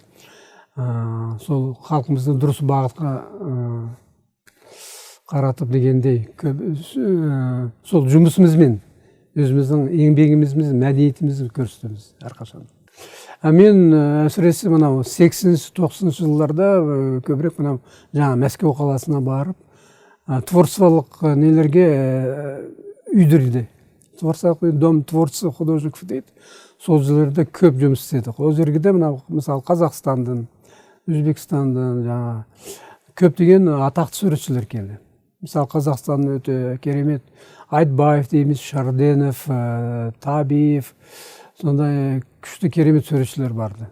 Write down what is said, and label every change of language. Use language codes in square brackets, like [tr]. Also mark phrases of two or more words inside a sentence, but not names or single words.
[kk] Сол халқымызды дұрыс бағытқа қаратып дегендей, сол жұмысымызмен, өзіміздің еңбегімізді, мәдениетімізді көрсетеміз әрқашан. Мен әсіресе мынау 80-90 жылдарда көбірек мынау жаңа Мәскеу қаласына барып, творчестволық нелерге үйдірді. Творчестволық [ru] дом творчества художников [kk] дейді. Сол жерлерде көп жұмыс істедік. Ол жерге де мынау мысалы Қазақстандан, Өзбекстандан көптеген атақты суретшілер келді. Мысалы, Қазақстанның өте керемет Айтбаев дейміз, Шарденов, Табиев, сондай күшті керемет суретшілер барды.